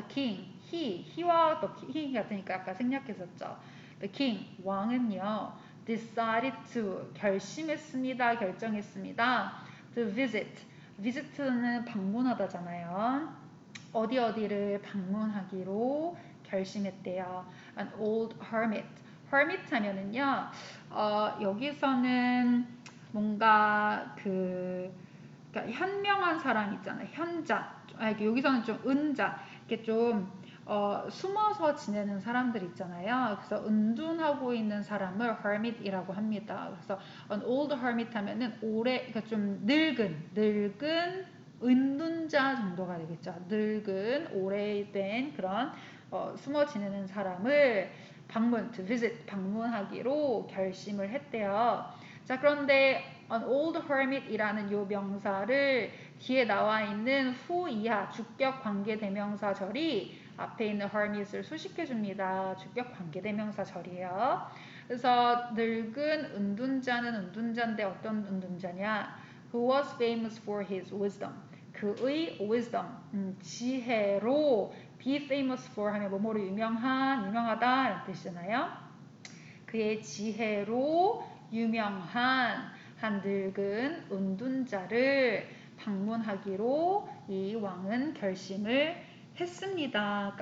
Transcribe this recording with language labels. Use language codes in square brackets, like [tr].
[en] The king, [ko] he와 he 같으니까 아까 생략했었죠. [en] The king, [ko] 왕은요 [en] decided to [ko] 결정했습니다. [en] to visit [ko] 는 방문하다잖아요. 어디를 방문하기로 결심했대요. [en] An old hermit [ko] 하면은요 여기서는 뭔가 그러니까 현명한 사람 있잖아요. 현자. 여기서는 좀 은자. 이렇게 좀 숨어서 지내는 사람들 있잖아요. 그래서 은둔하고 있는 사람을 hermit이라고 합니다. 그래서 [en] an old hermit [ko] 하면은 그러니까 좀 늙은 은둔자 정도가 되겠죠. 늙은 오래된 그런 숨어 지내는 사람을 [en] to visit [ko] 방문하기로 결심을 했대요. 자, 그런데 an old hermit이라는 요 명사를 뒤에 나와 있는 후 이하 주격 관계대명사절이 앞에 있는 hermit을 수식해 줍니다. 주격 관계대명사절이에요. 그래서 늙은 은둔자는 은둔자인데 어떤 은둔자냐? [en] Who was famous for his wisdom. [ko] 그의 wisdom, 지혜로 [en] be famous for [ko] 하면 뭐뭐로 유명하다 이런 뜻이잖아요. 그의 지혜로 유명한 한 늙은 은둔자를 방문하기로 이 왕은 결심을 했습니다.